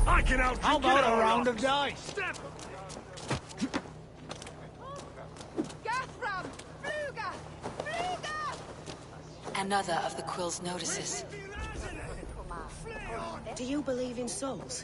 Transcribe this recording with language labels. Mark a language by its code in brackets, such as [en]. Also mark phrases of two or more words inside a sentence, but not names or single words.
[en] reckon I'll How drink it about all a round off? of dice? Step! Gathram! Fluga! Fluga! Another of the Quill's notices. Do you believe in souls?